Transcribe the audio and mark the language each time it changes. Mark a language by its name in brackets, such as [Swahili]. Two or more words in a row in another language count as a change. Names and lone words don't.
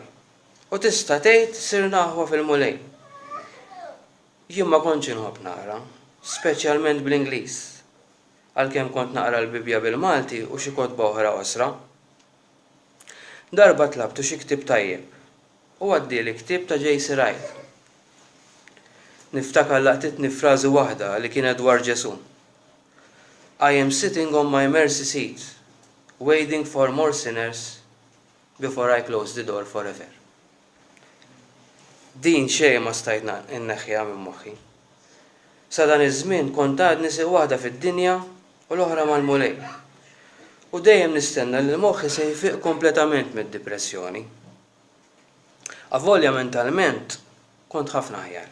[Maltese] U tista' tgħid sirna aħwa fil-mulejn. Jien ma kontx inħobb naqra, speċjalment bl-Ingliż, għalkemm kont naqra l-Bibja bil-Malti u xi kotba oħra qosra. Darba tlabtu xi ktieb tajjeb u għaddieli ktieb ta' J.C. Ryle. Niftakar laqtitni frażi waħda li kienet dwar Ġesu. [English] I am sitting on my mercy seat, waiting for more sinners before I close the door forever. [Maltese] Din xejn ma stajt inneħħiha minn moħħi. Sa dan iż-żmien kont għad nisaq waħda fid-dinja u l-oħra mal-mulejn. U dejjem nistenna li l-moħħi se jfiq kompletament mid-depressjoni. Avolja mentalment kont ħafna aħjar.